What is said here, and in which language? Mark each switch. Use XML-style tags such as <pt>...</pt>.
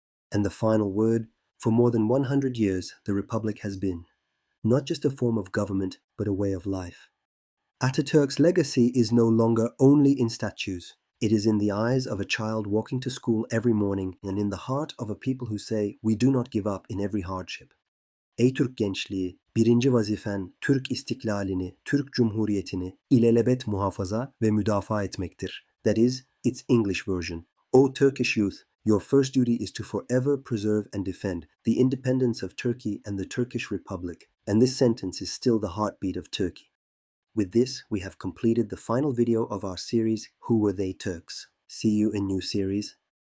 <en>And the final word: for more than 100 years, the Republic has been not just a form of government, but a way of life. Atatürk's legacy is no longer only in statues. It is in the eyes of a child walking to school every morning and in the heart of a people who say, we do not give up in every hardship.</en> <tr>Ey Türk gençliği, birinci vazifen Türk istiklalini, Türk Cumhuriyeti'ni ilelebet muhafaza ve müdafaa etmektir.</tr> <en>That is, its English version. O Turkish youth, your first duty is to forever preserve and defend the independence of Turkey and the Turkish Republic. And this sentence is still the heartbeat of Turkey. With this, we have completed the final video of our series, Who Were They Turks? See you in new series.</en>